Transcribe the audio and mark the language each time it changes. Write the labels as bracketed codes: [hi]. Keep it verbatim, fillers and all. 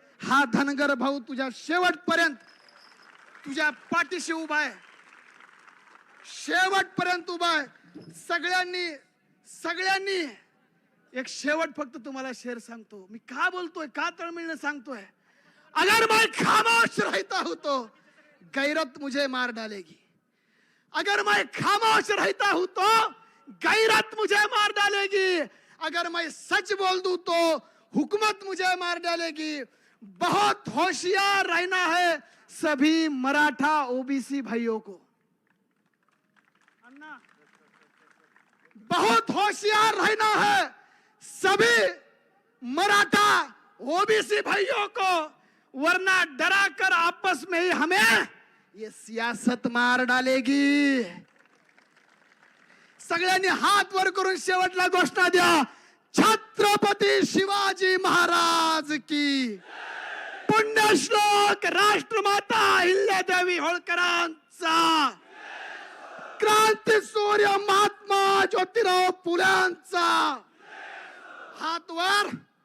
[mr] हा धनगर भाऊ तुझ्या शेवटपर्यंत तुझ्या पाठीशी उभा आहे, शेवटपर्यंत उभा आहे. सगळ्यांनी सगळ्यांनी एक शेवट फक्त तुम्हाला शेर सांगतो. मी का बोलतोय, का तळमळीनं सांगतोय? [hi] अगर मैं खामोश रहता हूं तो गैरत मुझे मार डालेगी, अगर मैं खामोश रहता हूं तो गैरत मुझे मार डालेगी, अगर मैं सच बोल दूं तो हुकूमत मुझे मार डालेगी. बहुत होशियार रहना है सभी मराठा ओबीसी भाइयों को. अन्ना, बहुत होशियार रहना है सभी मराठा ओबीसी भाइयों को, वरना डरा कर आपस में ही हमें ये सियासत मार डालेगी. [mr] सगळ्यांनी हात वर करून शेवटला घोषणा द्या. छत्रपती शिवाजी महाराज की. पुण्यश्लोक राष्ट्रमाता अहिल्यादेवी होळकरांचा, क्रांती सूर्य महात्मा ज्योतिराव फुल्यांचा. हात वर.